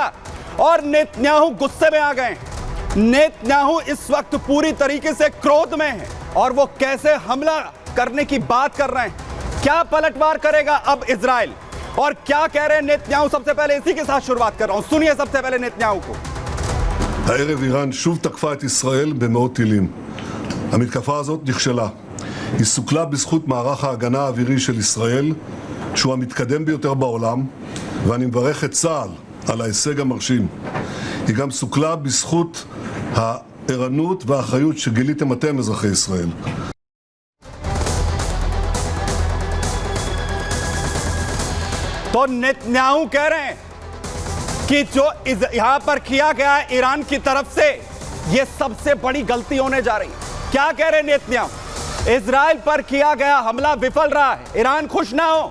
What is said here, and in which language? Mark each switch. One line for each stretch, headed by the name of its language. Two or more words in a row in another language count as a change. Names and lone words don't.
Hindi: और नेतन्याहू गुस्से में आ गए हैं। नेतन्याहू इस वक्त पूरी तरीके से क्रोध में है और वो कैसे हमला करने की बात कर रहे हैं। क्या पलटवार करेगा अब इजराइल और क्या कह रहे हैं नेतन्याहू? सबसे पहले इसी के साथ शुरुआत कर रहा हूं, सुनिए सबसे पहले नेतन्याहू को।
Hebrew: הערב איראן שוב תקפה את ישראל במאות טילים. המתקפה הזאת נכשלה. היא סוכלה בזכות מערך ההגנה האווירי של ישראל, שהוא המתקדם ביותר בעולם, ואני מברך את צה"ל על ההישג המרשים. היא גם סוכלה בזכות הערנות והאחריות שגיליתם אתם, אזרחי ישראל.
Hindi: तो नेतन्याहू कह रहे हैं कि जो यहां पर किया गया है ईरान की तरफ से, यह सबसे बड़ी गलती होने जा रही है। क्या कह रहे हैं नेतन्याहू? इजराइल पर किया गया हमला विफल रहा है, ईरान खुश ना हो।